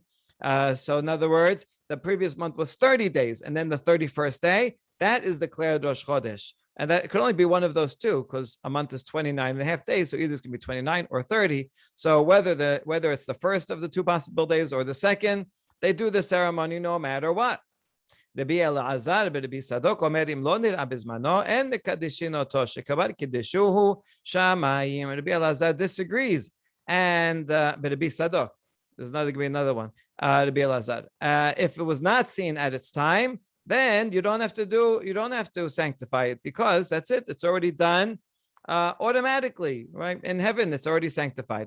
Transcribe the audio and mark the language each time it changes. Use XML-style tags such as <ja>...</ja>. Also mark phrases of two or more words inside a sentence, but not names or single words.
<en>So in other words, the previous month was 30 days, and then the 31st day, that is declared Rosh Chodesh. And that could only be one of those two, because a month is 29 and a half days, so either it's going to be 29 or 30. So whether it's the first of the two possible days or the second, they do the ceremony no matter what.</en> <he>רבי אלעזר רבי צדוק אומר אם לא נראה בזמנו אין מקדשין אותו שכבר קדשוהו שמים.</he> <en>Rabbi Elazar disagrees, and Rabbi Sadok, there's another one. Rabbi Elazar, if it was not seen at its time, then you don't have to sanctify it, because that's it. It's already done automatically, right? In heaven, it's already sanctified.</en>